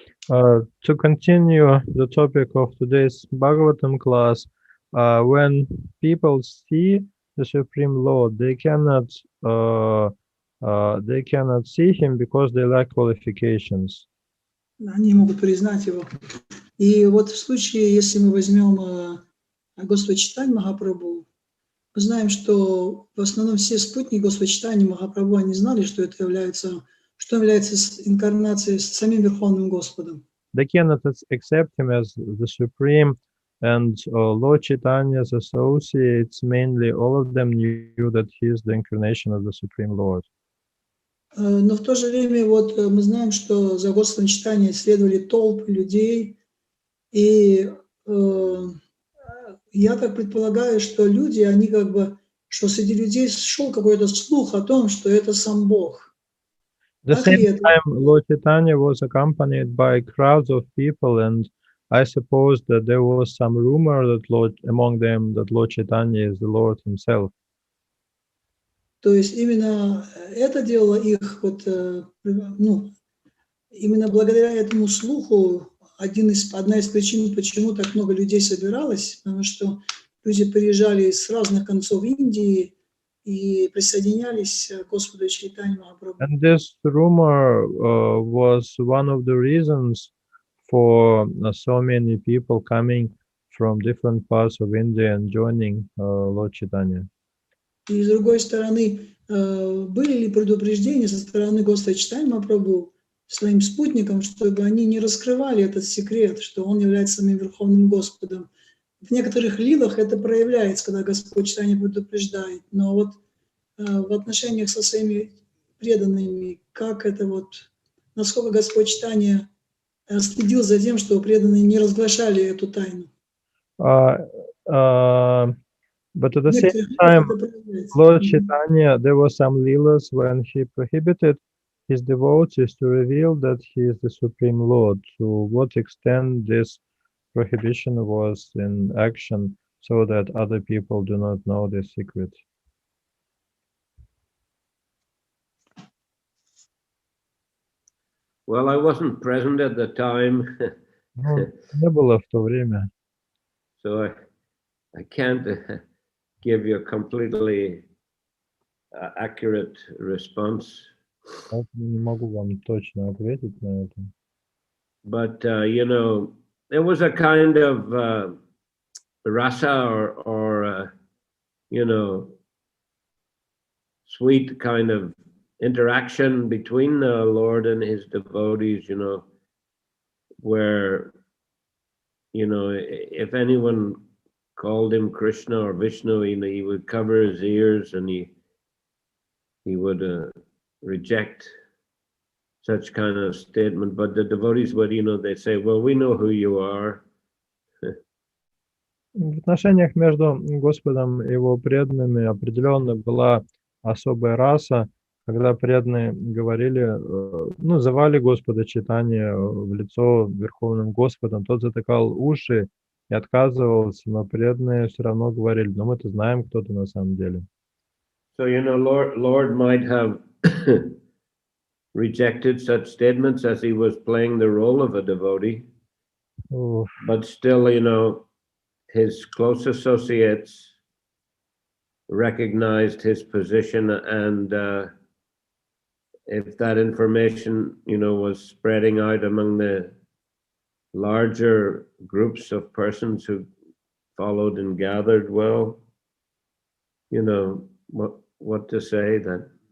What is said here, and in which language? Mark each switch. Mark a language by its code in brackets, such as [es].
[en] To continue the topic of today's Bhagavatam class, when people see the Supreme Lord, they cannot see him because they lack qualifications. [ru] Они могут признать его. И вот в случае, если мы возьмем Господа Чайтанью Махапрабху, мы знаем, что в основном все спутники Господа Чайтаньи Махапрабху, они знали, что это является инкарнацией с самим Верховным Господом. [en] They cannot accept him as the Supreme, and Lord Chaitanya's associates, mainly all of them knew that he is the incarnation of the Supreme Lord. [ru] Но в то же время вот мы знаем, что за Господом Чайтаньей следовали толпы людей, и Я так предполагаю, что люди, они как бы, что среди людей шел какой-то слух о том, что это сам Бог. [en] The [ru] Так ли [en] same [ru] это? [en] time, Lord Chaitanya was accompanied by crowds of people, and I suppose that there was some rumor that among them that Lord Chaitanya is the Lord Himself. [ru] То есть именно это делало их, вот, ну, именно благодаря этому слуху, одна из причин, почему так много людей собиралось, потому что люди приезжали с разных концов Индии и присоединялись к Господу Чайтанье Махапрабху. [en] And this rumor was one of the reasons for so many people coming from different parts of India and joining Lord Chaitanya. [ru] И с другой стороны, были ли предупреждения со стороны Господа Чайтанье Махапрабху своим спутникам, чтобы они не раскрывали этот секрет, что он является самим Верховным Господом. В некоторых лилах это проявляется, когда Господь Чайтанья предупреждает, но вот в отношениях со своими преданными, как это вот, насколько Господь Чайтанья следил за тем, что преданные не разглашали эту тайну. [en] But at the same time, Lord Chaitanya, there were some leelas when he prohibited his devotees to reveal that he is the Supreme Lord. To what extent this prohibition was in action so that other people do not know this secret? Well, I wasn't present at the time. [ru] Не было в то время. [en] So I can't give you a completely accurate response. [ru] Не могу вам точно ответить на это. [en] But you know, there was a kind of rasa or you know, sweet kind of interaction between the Lord and his devotees, you know, where, you know, if anyone called him Krishna or Vishnu, you know, he would cover his ears and he would reject such kind of statement. But the devotees would, you know, they say, well, we know who you are. [ru] В отношениях между Господом и его преданными определенно была особая раса, когда преданные говорили, называли Господа Чайтанья в лицо Верховным Господом, тот затыкал уши и отказывался, но преданные все равно говорили, но мы-то знаем, кто ты на самом деле. [en] So, you know, Lord might have rejected such statements as he was playing the role of a devotee, but still, you know, his close associates recognized his position, and if that information, you know, was spreading out among the larger groups of persons who followed and gathered, well, you know, what to say that